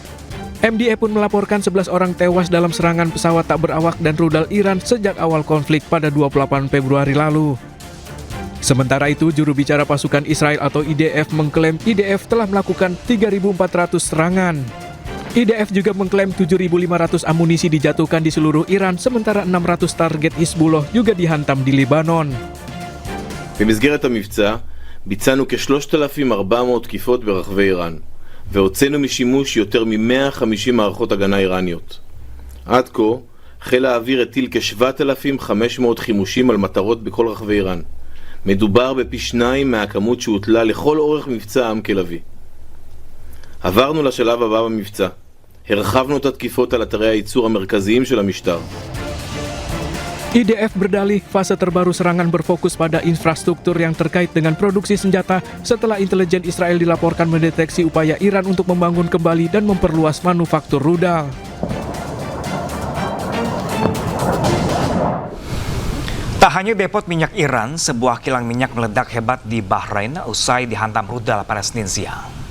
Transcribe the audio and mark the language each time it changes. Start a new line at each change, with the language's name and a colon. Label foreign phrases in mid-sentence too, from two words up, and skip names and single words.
Indonesian: MDA pun melaporkan 11 orang tewas dalam serangan pesawat tak berawak dan rudal Iran sejak awal konflik pada 28 Februari lalu. Sementara itu, juru bicara pasukan Israel atau IDF mengklaim IDF telah melakukan 3.400 serangan. IDF juga mengklaim 7.500 amunisi dijatuhkan di seluruh Iran, sementara 600 target Hizbullah juga dihantam di Lebanon.
Hebrew: במסגרת המבצע ביצענו כ-3,400 תקיפות ברחבי איראן, והוצאנו משימוש יותר מ-150 מערכות הגנה איראניות. עד כה, חיל האוויר הטיל כ-7,500 חימושים על מטרות בכל רחבי איראן. מדובר בפי 2 מהכמות שהוטלה לכל אורך מבצע עם כלבי. עברנו לשלב הבא במבצע. הרחבנו את התקיפות על אתרי הייצור המרכזיים של המשטר.
Indonesian: IDF berdalih fase terbaru serangan berfokus pada infrastruktur yang terkait dengan produksi senjata setelah intelijen Israel dilaporkan mendeteksi upaya Iran untuk membangun kembali dan memperluas manufaktur rudal. Tak hanya depot minyak Iran, sebuah kilang minyak meledak hebat di Bahrain usai dihantam rudal pada Senin siang.